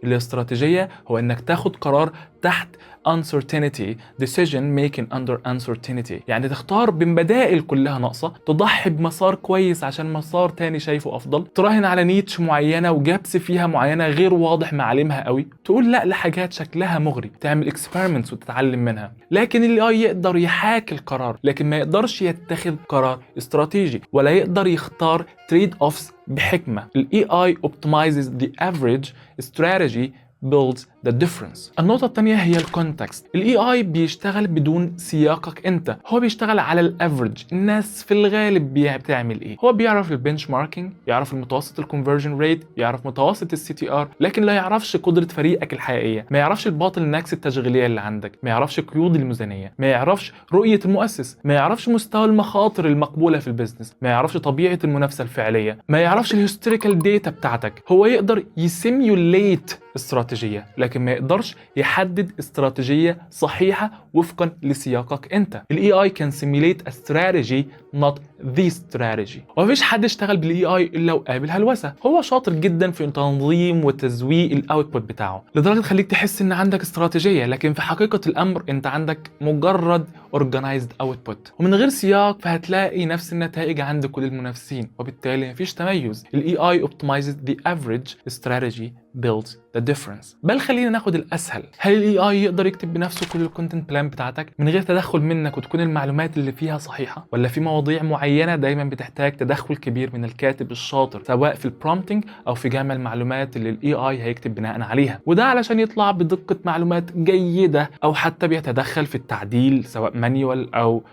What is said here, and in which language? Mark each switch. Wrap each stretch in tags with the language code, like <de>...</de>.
<ar>الاستراتيجية هو انك تاخد قرار تحت uncertainty،</ar> <en>decision making under uncertainty،</en> <ar>يعني تختار بين بدائل كلها ناقصة، تضحي بمسار كويس عشان مسار تاني شايفه أفضل، تراهن على نيتش معينة وجابس فيها معينة غير واضح معالمها قوي، تقول لا لحاجات شكلها مغري، تعمل experiments وتتعلم منها. لكن ال AI يقدر يحاكي القرار لكن ما يقدرش يتخذ قرار استراتيجي ولا يقدر يختار trade offs بحكمة.</ar> <en>ال AI optimizes the average strategy builds the difference.</en> <ar>النقطة الثانية هي الكونتكست. ال AI بيشتغل بدون سياقك انت، هو بيشتغل على الافريج، الناس في الغالب بتعمل ايه؟ هو بيعرف البنش ماركينج، يعرف المتوسط الكونفرجن ريت، يعرف متوسط السي تي ار، لكن لا يعرفش قدرة فريقك الحقيقية، ما يعرفش الباطل ناكس التشغيلية اللي عندك، ما يعرفش قيود الميزانية، ما يعرفش رؤية المؤسس، ما يعرفش مستوى المخاطر المقبولة في البيزنس، ما يعرفش طبيعة المنافسة الفعلية، ما يعرفش الهيستوريكال داتا بتاعتك. هو يقدر يسيميوليت استراتيجية لكن ما يقدرش يحدد استراتيجية صحيحة وفقا لسياقك انت.</ar> <en>ال AI can simulate a strategy not the strategy.</en> <ar>ومفيش حد اشتغل بال AI الا وقابل هلوسة. هو شاطر جدا في تنظيم وتزويق الاوتبوت بتاعه لدرجة تخليك تحس ان عندك استراتيجية لكن في حقيقة الامر انت عندك مجرد</ar> <en>organized output</en> <ar>ومن غير سياق، فهتلاقي نفس النتائج عند كل المنافسين وبالتالي مفيش تميز.</ar> <en>ال AI optimizes the average strategy builds the difference.</en> <ar>بل خلينا ناخد الاسهل. هل ال AI يقدر يكتب بنفسه كل الكونتنت بلان بتاعتك من غير تدخل منك وتكون المعلومات اللي فيها صحيحة، ولا في مواضيع معينة دايما بتحتاج تدخل كبير من الكاتب الشاطر سواء في البرومبتنج او في جمع المعلومات اللي ال AI هيكتب بناء عليها، وده علشان يطلع بدقة معلومات جيدة او حتى بيتدخل في التعديل سواء مانيوال او</ar>